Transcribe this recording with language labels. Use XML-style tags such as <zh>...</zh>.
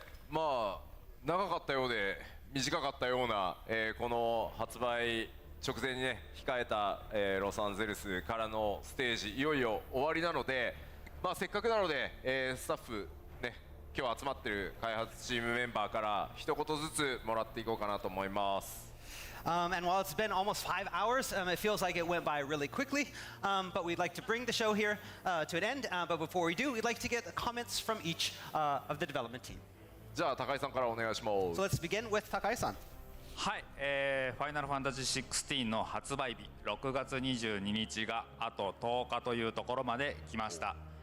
<ja>まあ長かったようで短かったような、この発売直前にね控えた、ロサンゼルスからのステージいよいよ終わりなので、まあ、せっかくなので、スタッフね今日集まってる開発チームメンバーから一言ずつもらっていこうかなと思います。</ja> <en>And while it's been almost 5 hours, it feels like it went by really quickly. But we'd like to bring the show here to an end. But before we do, we'd like to get comments from each of the development team.</en> <ja>じゃあ高井さんからお願いします。</ja> <en>So let's begin with Takai-san.</en> <ja>はい、ファイナルファンタジー16の発売日6月22日があと10日というところまで来ました。</ja>